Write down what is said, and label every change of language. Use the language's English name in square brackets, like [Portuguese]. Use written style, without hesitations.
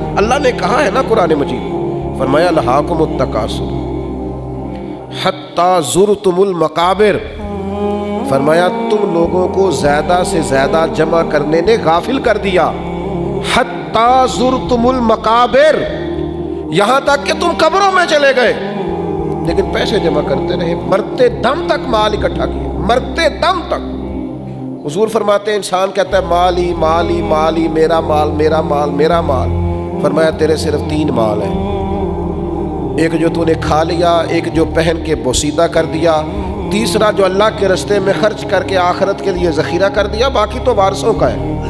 [Urdu] اللہ نے کہا ہے نا قرآن مجید، فرمایا [Arabic] الہاکم التکاثر حتی زرتم المقابر. [Urdu] فرمایا تم لوگوں کو زیادہ سے زیادہ جمع کرنے نے غافل کر دیا. [Arabic] حتی زرتم المقابر، [Urdu] یہاں تک کہ تم قبروں میں چلے گئے لیکن پیسے جمع کرتے رہے. مرتے دم تک مال اکٹھا کیا، مرتے دم تک. حضور فرماتے ہیں انسان کہتا ہے مالی مالی مالی، میرا مال میرا مال میرا مال. فرمایا تیرے صرف 3 مال ہیں، ایک جو تو نے کھا لیا، ایک جو پہن کے بوسیدہ کر دیا، تیسرا جو اللہ کے راستے میں خرچ کر کے آخرت کے لیے ذخیرہ کر دیا، باقی تو وارثوں کا ہے.